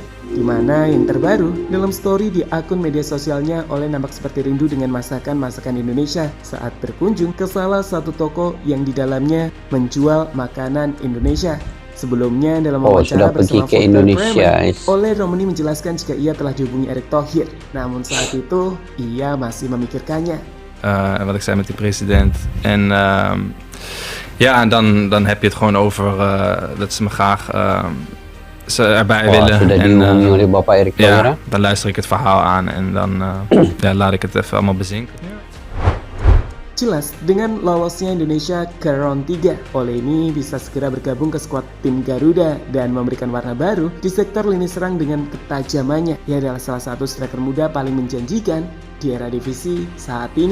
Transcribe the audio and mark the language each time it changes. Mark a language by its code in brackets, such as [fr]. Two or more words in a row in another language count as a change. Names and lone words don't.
[id] Di mana yang terbaru, dalam story di akun media sosialnya, Ole nampak seperti rindu dengan masakan-masakan Indonesia saat berkunjung ke salah satu toko yang di dalamnya menjual makanan Indonesia. Sebelumnya dalam wawancara sudah pergi bersama ke Volker Indonesia, Bremen, guys. Ole Romani menjelaskan jika ia telah dihubungi Erick Thohir. Namun saat itu, ia masih memikirkannya. [nl] Wat ik zei met die president. En ja, en dan heb je het gewoon over dat ze me graag ze erbij willen. [id] Sudah [nl] En [id] dihubungi oleh Bapak Erick Thohir. [nl] ja, dan luister ik het verhaal aan en dan ja, laat ik het even allemaal bezinken. [id] Jelas, dengan lolosnya Indonesia ke round 3, Ole ini bisa segera bergabung ke skuad tim Garuda dan memberikan warna baru di sektor lini serang dengan ketajamannya. Ia adalah salah satu striker muda paling menjanjikan di era divisi saat ini.